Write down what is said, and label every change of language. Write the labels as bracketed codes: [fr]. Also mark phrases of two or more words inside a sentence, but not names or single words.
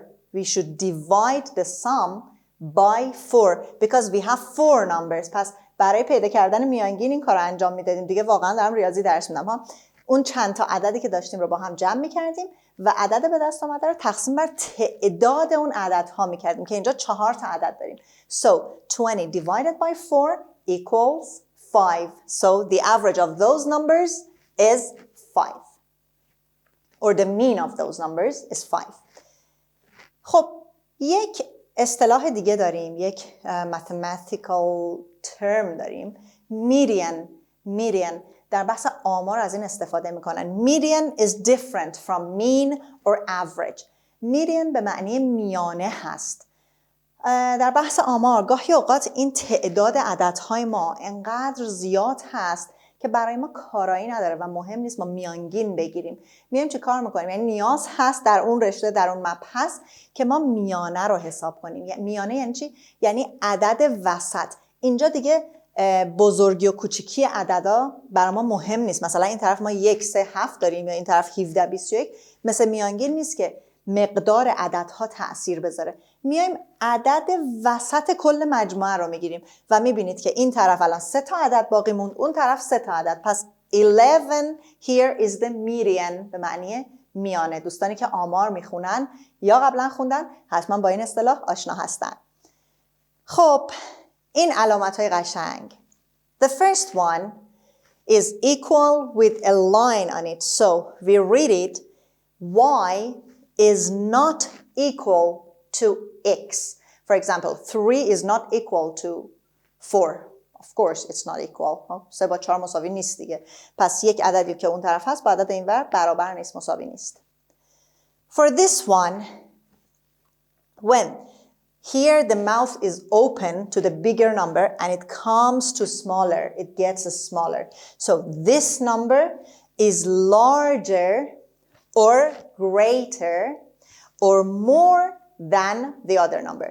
[en] We should divide the sum by 4 because we have four numbers. [fa] پس برای پیدا کردن میانگین این کار رو انجام میدادیم. دیگه واقعا دارم ریاضی درس میدم ها. اون چند تا عددی که داشتیم رو با هم جمع میکردیم و عدد به دست آمده رو تقسیم بر تعداد اون عددها میکردیم که اینجا 4 تا عدد داریم. [en] So 20 divided by 4 equals 5. So the average of those numbers is 5. Or the mean of those numbers is 5. [fa] خب یک اصطلاح دیگه داریم، یک [en] mathematical term [fa] داریم، median. در بحث آمار از این استفاده میکنن. [en] Median is different from mean or average. [fa] Median به معنی میانه هست. در بحث آمار گاهی اوقات این تعداد عددهای ما انقدر زیاد هست که برای ما کارایی نداره و مهم نیست ما میانگین بگیریم. میایم چه کار میکنیم؟ یعنی نیاز هست در اون رشته، در اون مبحث که ما میانه رو حساب کنیم. میانه یعنی چی؟ یعنی عدد وسط. اینجا دیگه بزرگی و کوچیکی عددا برای ما مهم نیست. مثلا این طرف ما 1 3 7 داریم یا این طرف 17 21. مثل میانگین نیست که مقدار عددها تأثیر بذاره. میایم عدد وسط کل مجموعه رو میگیریم و میبینید که این طرف الان 3 تا عدد باقی موند، اون طرف 3 تا عدد. [en] پس 11 here is the median [fa] به معنی میانه. دوستانی که آمار میخونن یا قبلا خوندن حتما با این اصطلاح آشنا هستن. خب این علامت های قشنگ. [en] The first one is equal with a line on it. So we read it, y is not equal to x. For example, 3 is not equal to 4. Of course it's not equal. [fa] 3 با 4 مساوی نیست دیگه. پس یک عددی که اون طرف هست با عدد این ور برابر نیست، مساوی نیست. [en] For this one, when here the mouth is open to the bigger number and it comes to smaller, it gets smaller. So this number is larger or greater or more than the other number.